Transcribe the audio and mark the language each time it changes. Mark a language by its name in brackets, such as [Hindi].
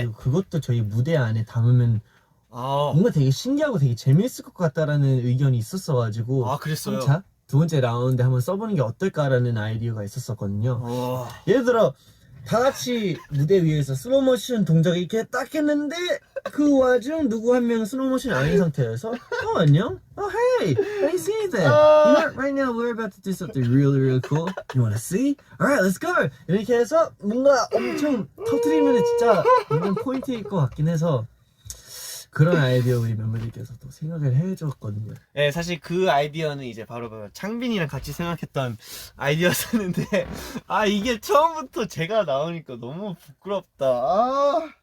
[Korean] 그리고 그것도 저희 무대 안에 담으면 뭔가 되게 신기하고 되게 재밌을 것 같다라는 의견이 있었어가지고 아 그랬어요. 3차 두 번째 라운드 한번 써보는 게 어떨까라는 아이디어가 있었었거든요. 예를 들어 다 같이 무대 위에서 슬로모션 동작을 이렇게 딱 했는데 그 와중 누구 한 명 슬로모션 아닌 상태여서 안녕? [English] Hey, I see that. You know, right now we're about to do something really, really cool. You wanna see? Alright, let's go. [Korean] 이렇게 해서 뭔가 엄청 터트리면 진짜 완전 포인트일 것 같긴 해서 그런 아이디어 우리 멤버들께서도 생각을 해줬거든요. 네, 사실 그 아이디어는 이제 바로 창빈이랑 같이 생각했던 아이디어였는데 이게 처음부터 제가 나오니까 너무 부끄럽다.